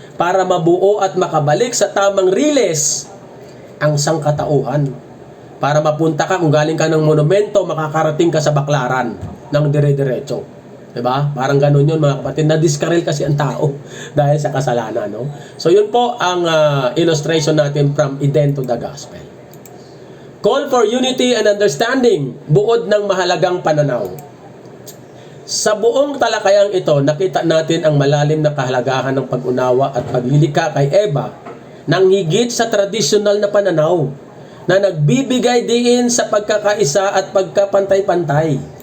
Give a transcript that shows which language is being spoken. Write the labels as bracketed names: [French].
[Filipino] Para mabuo at makabalik sa tamang riles ang sangkatauhan. Para mapunta ka, kung galing ka ng monumento, makakarating ka sa baklaran ng dire-diretso. Diba? Parang ganun yun mga kapatid. Na-discarrel kasi ang tao dahil sa kasalanan. No? So yun po ang illustration natin from Eden to the Gospel. [English] Call for unity and understanding. [Filipino] Buod ng mahalagang pananaw. Sa buong talakayang ito, nakita natin ang malalim na kahalagahan ng pag-unawa at paglilika kay Eva nang higit sa tradisyonal na pananaw na nagbibigay diin sa pagkakaisa at pagkapantay-pantay.